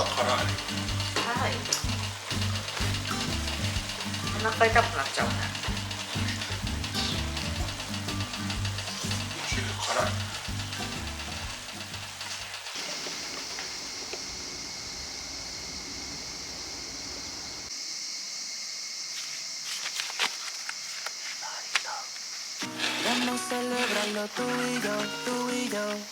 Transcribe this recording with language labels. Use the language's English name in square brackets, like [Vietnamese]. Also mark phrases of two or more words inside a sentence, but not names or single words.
[Japanese] 辛い。辛い。お腹痛くなっちゃうね。辛い。 [Spanish] Vamos a celebrarlo tú y yo, tú y yo.